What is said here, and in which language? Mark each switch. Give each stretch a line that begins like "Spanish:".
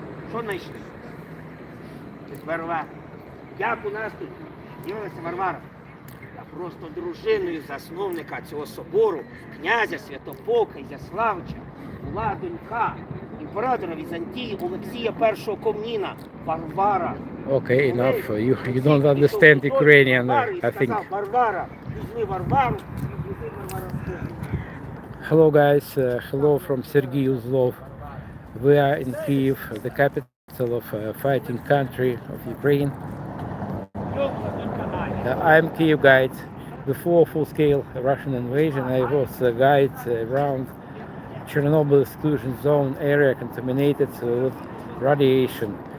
Ukrainian: Що знайшли? Варвара. Як у нас тут з'явилася Варвара? Та просто дружиною засновника цього собору, князя Святополка Ізяславича, була донька імператора Візантії Олексія І Комніна, Варвара.
English: Okay, enough. You don't understand Ukrainian, I think.
Ukrainian: Варвара, візьми Варвару, візьми Варвару.
English: Hello guys, hello from Sergei Uzlov. We are in Kyiv, the capital of fighting country of Ukraine. I'm Kyiv guide. Before full-scale Russian invasion, I was a guide around Chernobyl exclusion zone area contaminated with radiation.